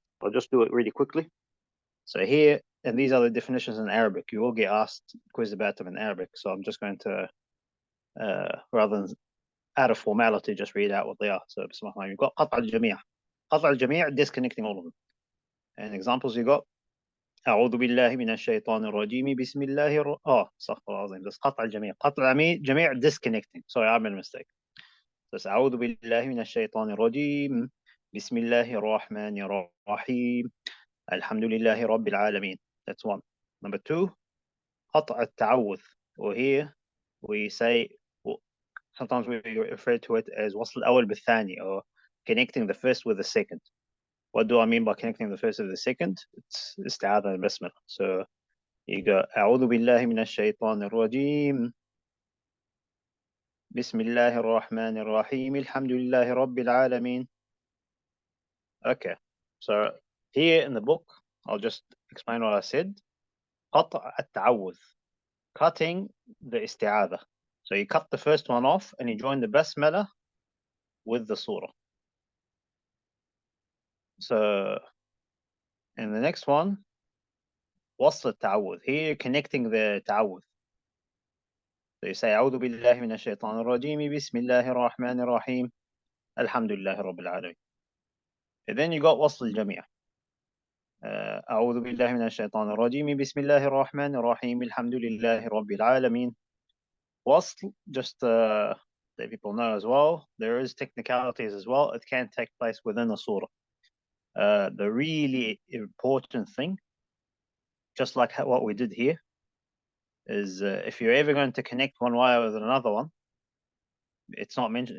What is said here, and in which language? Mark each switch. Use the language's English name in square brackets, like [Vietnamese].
[English] I'll just do it really quickly. So here, and these are the definitions in Arabic. You will get asked quiz about them in Arabic. So I'm just going to, rather than out of formality, just read out what they are. So Bismillah, you've got قطع الجميع. قطع الجميع, disconnecting all of them. And examples you got [Arabic] أعوذ بالله من الشيطان الرجيم بسم الله استغفر الله العظيم. [English] This [Arabic] قطع الجميع. قطع الجميع, [English] disconnecting. Sorry, I made a mistake. [Arabic] So أعوذ بالله من الشيطان الرجيم بسم الله الرحمن الرحيم الحمد لله رب العالمين. [English] That's one. Number 2, قطع التعوذ. Or here we say, sometimes we refer to it as [Arabic] وصل الأول بالثاني, [English] or connecting the first with the second. What do I mean by connecting the first with the second? It's استعاذة and basmallah. So you go [Arabic] أعوذ بالله من الشيطان الرجيم بسم الله الرحمن الرحيم الحمد لله رب العالمين. [English] Okay, so here in the book, I'll just explain what I said. قطع التعوذ. cutting the isti'adha. So you cut the first one off and you join the basmallah with the surah. So in the next one, wasl ta'awudh. Here you're connecting the ta'awudh. So you say, [Arabic] أعوذ بالله من الشيطان الرجيم بسم الله الرحمن الرحيم الحمد لله رب العالمين. [English] And then you got wasl al-jami'. [Arabic] أعوذ بالله من الشيطان الرجيم بسم الله الرحمن الرحيم الحمد لله رب العالمين. [English] Wasl, just that people know as well, there is technicalities as well. It can take place within a surah. The really important thing, just like what we did here, is if you're ever going to connect one wire with another one, it's not mentioned.